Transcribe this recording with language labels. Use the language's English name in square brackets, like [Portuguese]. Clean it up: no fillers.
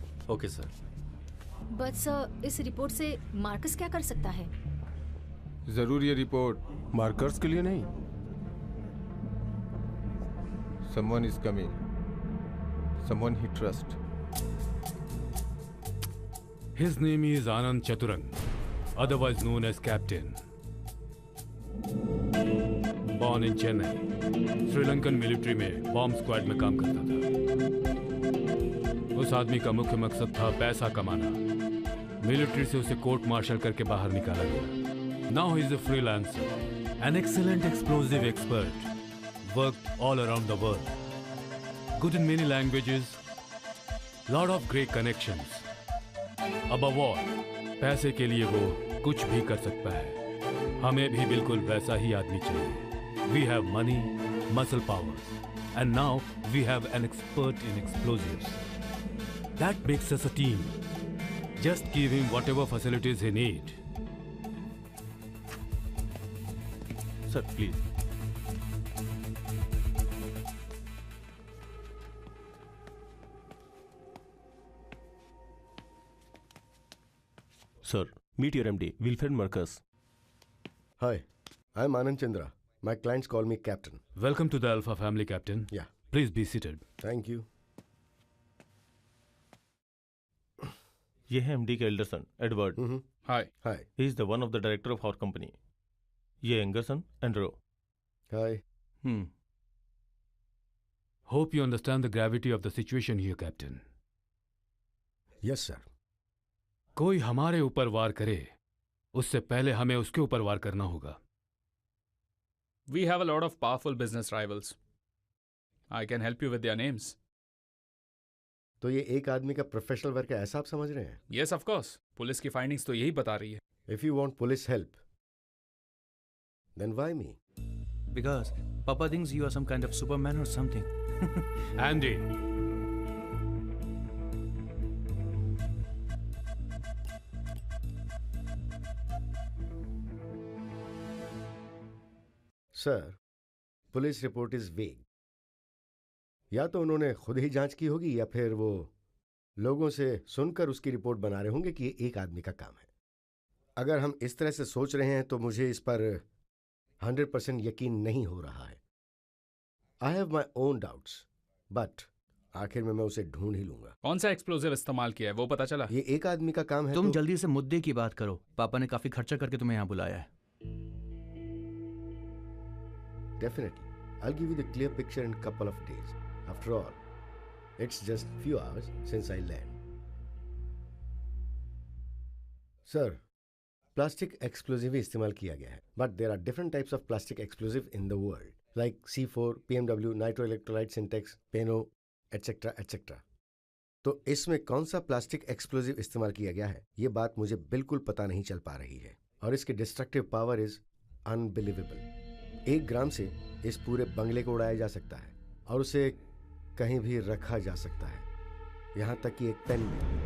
[English] Okay sir. [Hindi] But sir, इस report से Marcus क्या कर सकता है? जरूर ये रिपोर्ट मार्कर्स के लिए नहीं। [English] Someone is coming, someone he trust. His name is Anand Chaturang, otherwise known as Captain. Born in Chennai, [Hindi] Sri Lankan military में बॉम्ब स्क्वाड में काम करता था। उस आदमी का मुख्य मकसद था पैसा कमाना। मिलिट्री से उसे कोर्ट मार्शल करके बाहर निकाला गया। [English] Now he is a freelancer, an excellent explosive expert, worked all around the world, good in many languages, lot of great connections. Above all, [Hindi] पैसे के लिए वो कुछ भी कर सकता है। हमें भी बिल्कुल वैसा ही आदमी चाहिए। [English] We have money, muscle power and now we have an expert in explosives. That makes us a team. Just give him whatever facilities he need. Sir please. Sir, meet your MD, Wilfred Marcus. Hi, I'm Anand Chandra. My clients call me Captain. Welcome to the Alpha family, Captain. Yeah. Please be seated. Thank you. [Hindi] ये है MD का elder son, Edward. [English] Hi. Hi. He is the one of the director of our company. [Hindi] ये younger sun, Andrew. [English] Hi. Hope you understand the gravity of the situation here, Captain. Yes, sir. [Hindi] कोई हमारे ऊपर वार करे उससे पहले हमें उसके ऊपर वार करना होगा। [English] We have a lot of powerful business rivals. I can help you with their names. [Hindi] तो ये एक आदमी का प्रोफेशनल वर्क है, ऐसा आप समझ रहे हैं? [English] Yes, of course. [Hindi] पुलिस की फाइंडिंग्स तो यही बता रही है। [English] If you want police help, then why me? Because Papa thinks you are some kind of Superman or something. Andy. Sir, police report is vague. [Hindi] या तो उन्होंने खुद ही जांच की होगी या फिर वो लोगों से सुनकर उसकी रिपोर्ट बना रहे होंगे कि ये एक आदमी का काम है। अगर हम इस तरह से सोच रहे हैं तो मुझे इस पर 100% यकीन नहीं हो रहा है। [English] I have my own doubts, but [Hindi] आखिर में मैं उसे ढूंढ ही लूंगा। कौन सा एक्सप्लोजिव इस्तेमाल किया है वो पता चला? ये एक आदमी का काम है। तुम जल्दी से मुद्दे की बात करो। पापा ने काफी खर्चा करके तुम्हें यहाँ बुलाया है। [English] Definitely. I'll give you the clear picture in a couple of days. After all, it's just few hours since I land. Sir, plastic explosive [Hindi] इस्तेमाल किया गया है, [English] but there are different types of plastic explosive in the world, like C4, PMW, nitroelectrolyte syntax, Peno, etc., etc. [Hindi] तो इसमें कौन सा plastic explosive इस्तेमाल किया गया है, ये बात मुझे बिल्कुल पता नहीं चल पा रही है, और इसकी [English] Destructive power is unbelievable. [Hindi] 1 ग्राम से इस पूरे बंगले को उड़ाया जा सकता है और उसे कहीं भी रखा जा सकता है, यहां तक कि एक पेन में।